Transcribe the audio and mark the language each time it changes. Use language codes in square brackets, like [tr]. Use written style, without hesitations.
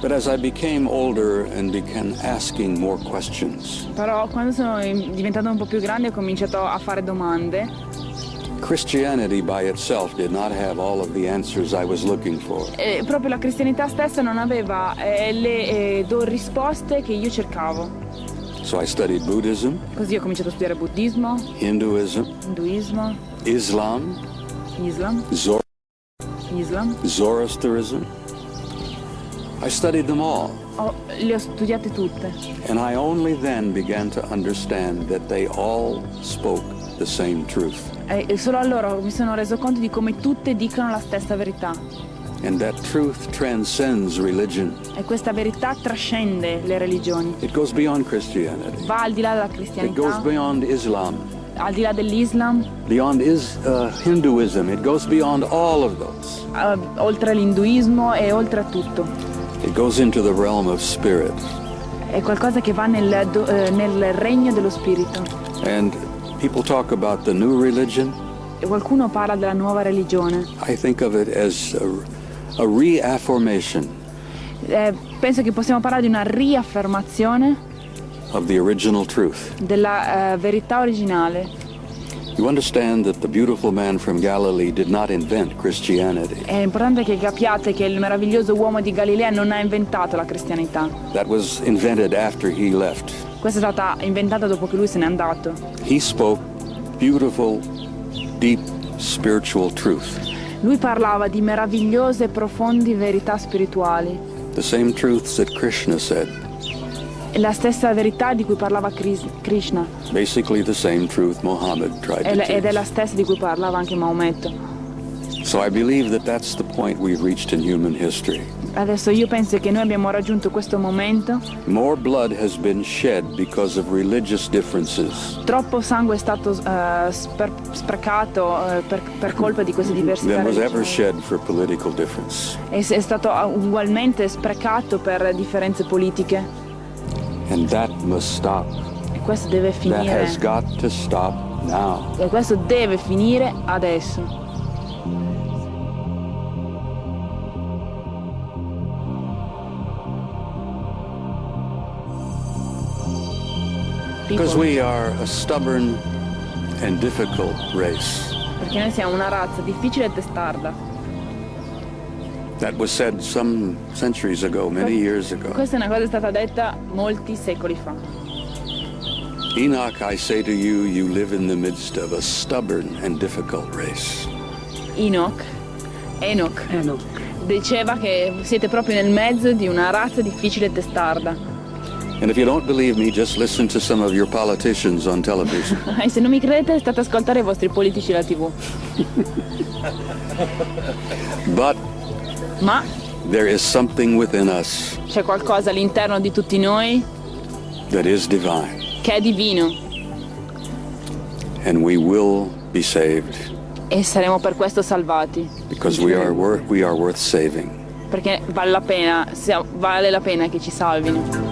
[en] But as I became older and began asking more questions, [it] Però quando sono diventato un po' più grande ho cominciato a fare domande. [en] Christianity by itself did not have all of the answers I was looking for. [it] E proprio la cristianità stessa non aveva le risposte che io cercavo. [en] So I studied Buddhism, [it] Così ho cominciato a studiare buddismo, [en] Hinduism, [it] induismo, [en] Islam, [it] Islam, [en] Zoroastrianism. I studied them all, [it] le ho studiate tutte. [en] and I only then began to understand that they all spoke the same truth, [it] E solo allora mi sono reso conto di come tutte dicono la stessa verità. [en] and that truth transcends religion. [it] E questa verità trascende le religioni. [en] It goes beyond Christianity. [it] Va al di là della [en] It goes [it] cristianità, [en] beyond Islam, [it] al di là dell'Islam, [en] beyond Hinduism. It goes beyond all of those. [it] oltre l'induismo e oltre a tutto. [en] It goes into the realm of spirit. [it] È qualcosa che va nel regno dello spirito. [en] And people talk about the new religion. [it] E qualcuno parla della nuova religione. [en] I think of it as a reaffirmation [it] Penso che possiamo parlare di una riaffermazione [en] of the original truth. [it] della verità originale. [en] You understand that the beautiful man from Galilee did not invent Christianity. [it] È importante che capiate che il meraviglioso uomo di Galilea non ha inventato la cristianità. [en] That was invented after he left. [it] Questa è stata inventata dopo che lui se n'è andato. [en] He spoke beautiful, deep spiritual truth. [it] Lui parlava di meravigliose e profondi verità spirituali. [en] The same truths that Krishna said. [it] La stessa verità di cui parlava Krishna. [en] Basically the same truth Muhammad tried to [it] Ed è [en] teach. [it] la stessa di cui parlava anche Maometto. [en] So I believe that that's the point we've reached in human history. [it] Adesso io penso che noi abbiamo raggiunto questo momento. [en] More blood has been shed because of religious differences [it] Troppo sangue è stato sprecato per colpa di queste diversità [en] than was ever [it] religiose. [en] shed for political difference. [it] È stato ugualmente sprecato per differenze politiche. [en] And that must stop. [it] E questo deve [en] That [it] finire. [en] has got to stop now. [it] E questo deve finire adesso. [en] Because we are a stubborn and difficult race. [it] Perché noi siamo una razza difficile e testarda. [en] That was said some centuries ago, many years ago. [it] Questa è una cosa che è stata detta molti secoli fa. [en] Enoch, I say to you, you live in the midst of a stubborn and difficult race. [it] Enoch [en] No. [it] diceva che siete proprio nel mezzo di una razza difficile e testarda. [en] And if you don't believe me, just listen to some of your politicians on television. [it] E se non mi credete, state ad ascoltare i vostri politici alla TV. [en] But [it] Ma [en] there is something within us [it] c'è qualcosa all'interno di tutti noi [en] that is divine, [it] che è divino [en] and we will be saved [it] e saremo per questo salvati. [en] because we are worth saving. [it] Perché vale la pena che ci salvino.